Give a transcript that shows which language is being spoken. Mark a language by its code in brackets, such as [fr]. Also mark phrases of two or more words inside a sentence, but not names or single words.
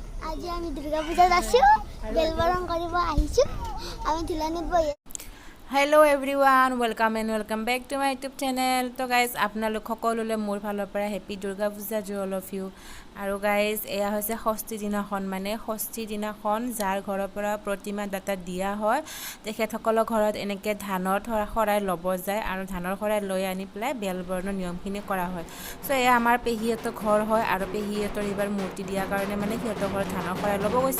[as] আজি আমি দুর্গা পূজাত আছো বেলবরণ কৰিব আহিছো আমি ধুলানিত বহি [en] Hello everyone welcome back to my YouTube channel. तो गाइज [as] আপোনালোক সকলোলৈ মোৰ ফালৰ পৰা [en] Happy Durga Puja to all of you. [as] আৰু গাইজ এয়া হৈছে ষষ্ঠী দিনাখন, মানে ষষ্ঠী দিনাখন যাৰ ঘৰৰ পৰা প্ৰতিমা দাতা দিয়া হয় তেখেতসকলৰ ঘৰত এনেকৈ ধানৰ শৰাই ল'ব যায় আৰু ধানৰ শৰাই লৈ আনি পেলাই বেলবৰণৰ নিয়মখিনি কৰা হয়। চ' এয়া আমাৰ পেহীহঁতৰ ঘৰ হয় আৰু পেহীহঁতৰ এইবাৰ মূৰ্তি দিয়াৰ কাৰণে মানে সিহঁতৰ ঘৰত ধানৰ শৰাই ল'ব গৈছে।